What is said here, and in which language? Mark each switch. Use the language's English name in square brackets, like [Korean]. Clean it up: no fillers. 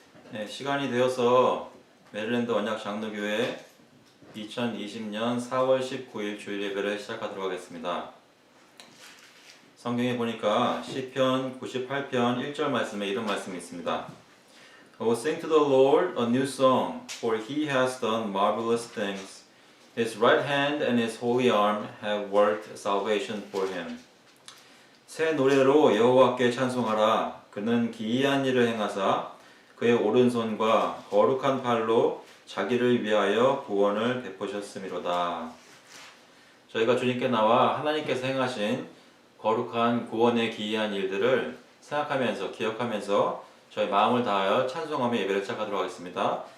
[Korean] 네, 시간이 되어서 메릴랜드 언약 장로교회 2020년 4월 19일 주일 예배를 시작하도록 하겠습니다. 성경에 보니까 시편 98편 1절 말씀에 이런 말씀이 있습니다. [English] Oh, sing to the Lord a new song, for he has done marvelous things. His right hand and his holy arm have worked salvation for him. [Korean] 새 노래로 여호와께 찬송하라. 그는 기이한 일을 행하사 그의 오른손과 거룩한 팔로 자기를 위하여 구원을 베푸셨음이로다. 저희가 주님께 나와 하나님께서 행하신 거룩한 구원의 기이한 일들을 생각하면서 기억하면서 저희 마음을 다하여 찬송하며 예배를 시작하도록 하겠습니다.